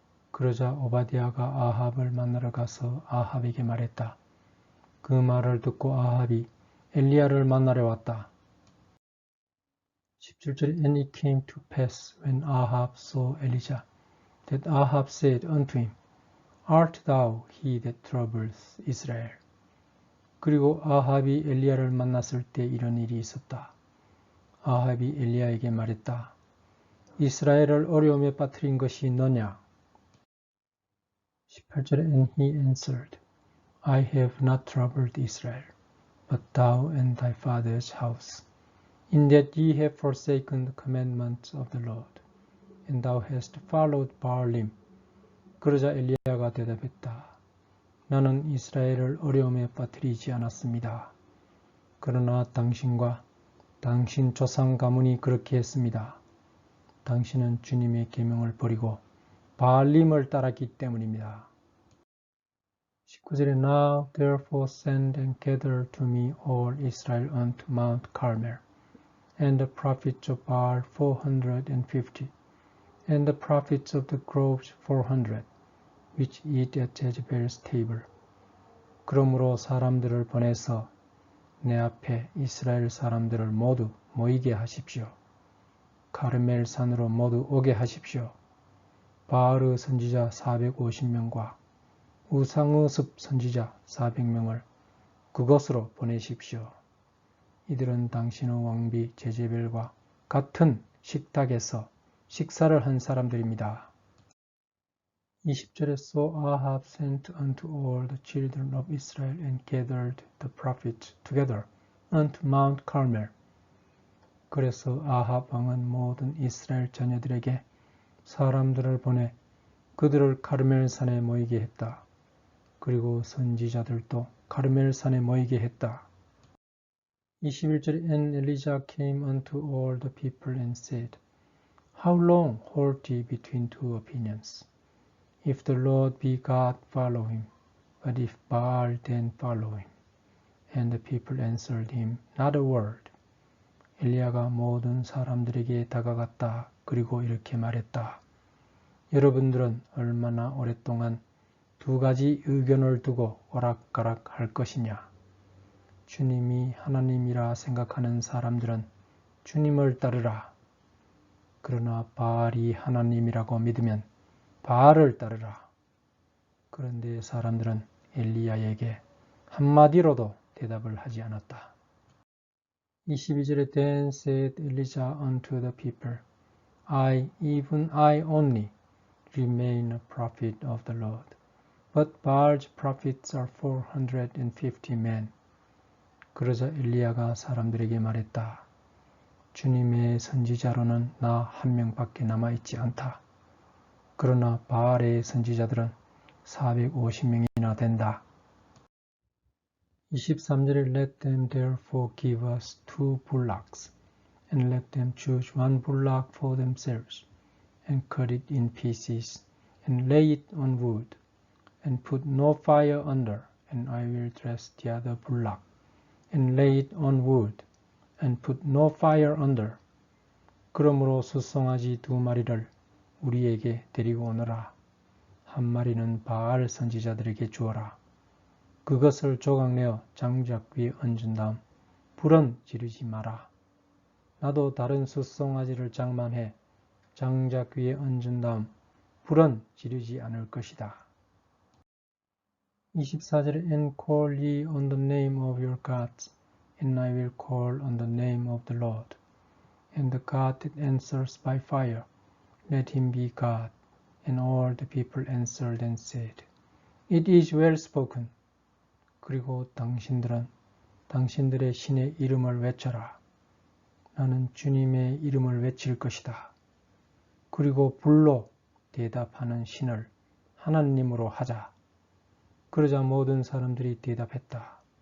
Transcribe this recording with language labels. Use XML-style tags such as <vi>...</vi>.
<ko>그러자 오바디아가 아합을 만나러 가서 아합에게 말했다. 그 말을 듣고 아합이 엘리야를 만나러 왔다. 17절에</ko> <en>And it came to pass when Ahab saw Elijah, that Ahab said unto him, Art thou he that troubles Israel?</en> <ko>그리고 아합이 엘리야를 만났을 때 이런 일이 있었다. 아합이 엘리야에게 말했다. 이스라엘을 어려움에 빠뜨린 것이 너냐? 18절에</ko> <en>And he answered, I have not troubled Israel, but thou and thy father's house, in that ye have forsaken the commandments of the Lord, and thou hast followed Baalim.</en> <ko>그러자 엘리야가 대답했다. 나는 이스라엘을 어려움에 빠뜨리지 않았습니다. 그러나 당신과 당신 조상 가문이 그렇게 했습니다. 당신은 주님의 계명을 버리고 바알림을 따랐기 때문입니다. 19절에</ko> <en>Now therefore send and gather to me all Israel unto Mount Carmel, and the prophets of Baal 450, and the prophets of the groves 400, which eat at Jezebel's table.</en> <ko>그러므로 사람들을 보내서 내 앞에 이스라엘 사람들을 모두 모이게 하십시오. 카르멜 산으로 모두 오게 하십시오. 바알의 선지자 450명과 우상의 습 선지자 400명을 그곳으로 보내십시오. 이들은 당신의 왕비 제제벨과 같은 식탁에서 식사를 한 사람들입니다. 20절에</ko> <en>So Ahab sent unto all the children of Israel and gathered the prophets together unto Mount Carmel.</en> <ko>그래서 아합 왕은 모든 이스라엘 자녀들에게 사람들을 보내 그들을 카르멜산에 모이게 했다. 그리고 선지자들도 카르멜산에 모이게 했다. 21절에</ko> <en>And Elijah came unto all the people and said, How long hold ye between two opinions? If the Lord be God, follow him, but if Baal, then follow him. And the people answered him not a word.</en> <ko>엘리야가 모든 사람들에게 다가갔다. 그리고 이렇게 말했다. 여러분들은 얼마나 오랫동안 두 가지 의견을 두고 오락가락 할 것이냐. 주님이 하나님이라 생각하는 사람들은 주님을 따르라. 그러나 바알이 하나님이라고 믿으면 바알을 따르라. 그런데 사람들은 엘리야에게 한마디로도 대답을 하지 않았다. 22절에</ko> <en>Then said Elijah unto the people, even I only, remain a prophet of the Lord. But Baal's prophets are 450 men.</en> <ko>그러자 엘리야가 사람들에게 말했다. 주님의 선지자로는 나 한 명밖에 남아있지 않다. 그러나 바알의 선지자들은 450명이나 된다. 23절에</ko> <en>Let them therefore give us 2 bullocks, and let them choose 1 bullock for themselves, and cut it in pieces, and lay it on wood, and put no fire under, and I will dress the other bullock, and lay it on wood, and put no fire under.</en> <ko>그러므로 숫송아지 2마리를 우리에게 데리고 오너라. 한 마리는 바알 선지자들에게 주어라. 그것을 조각내어 장작 위에 얹은 다음 불은 지르지 마라. 나도 다른 숫송아지를 장만해 장작 위에 얹은 다음 불은 지르지 않을 것이다. 24절에</ko> <en>And call ye on the name of your gods, and I will call on the name of the Lord. And the God that answers by fire, let him be God. And all the people answered and said, It is well spoken.</en> <ko>그리고 당신들은 당신들의 신의 이름을 외쳐라. 나는 주님의 이름을 외칠 것이다. 그리고 불로 대답하는 신을 하나님으로 하자. 그러자 모든 사람들이 대답했다.</ko>